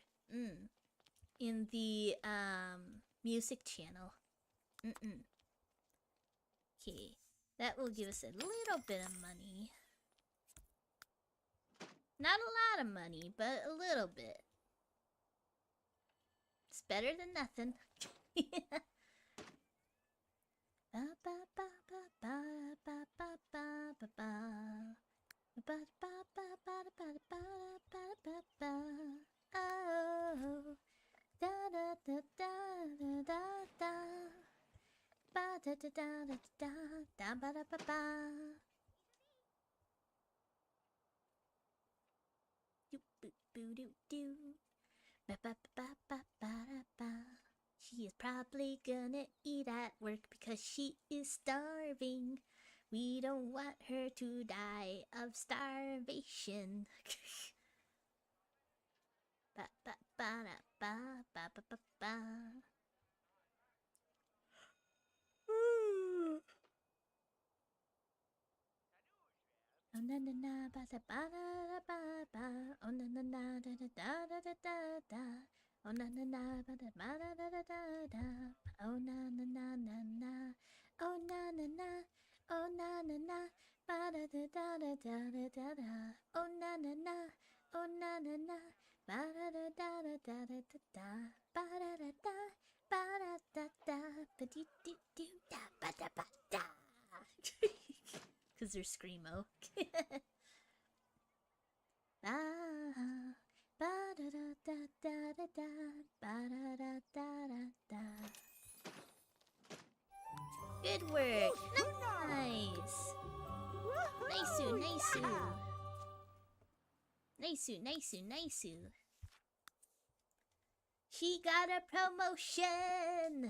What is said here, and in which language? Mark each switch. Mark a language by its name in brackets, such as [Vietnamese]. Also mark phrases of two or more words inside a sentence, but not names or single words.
[English] In the music channel. Okay, that will give us a little bit of money. Not a lot of money, but a little bit. It's better than nothing. Oh. Da da da da da da da. Ba da da da da da da ba da ba ba. Do boo boo doo doo. Ba ba ba ba ba da ba. She is probably gonna eat at work because she is starving. We don't want her to die of starvation. Ba ba ba da ba ba ba ba ba. Oh na na na ba da ba da ba ba. Oh na na na da da da da da da da. Oh na na na ba da ba da da da da da. Oh na na na na na. Oh na na na. Oh na na na. Ba da da da da da da da da. Oh na na na. Oh na na na. Ba da da da da da da da da. Ba da da da. Ba da da da. Ba dee dee doo da ba da ba da. Cause they're screamo. Ah, ba da da da da da da. Ba da da da da da. Good work. Nice. Nice-oo, nice-oo. Nice-oo, nice-oo, nice-oo. She got a promotion!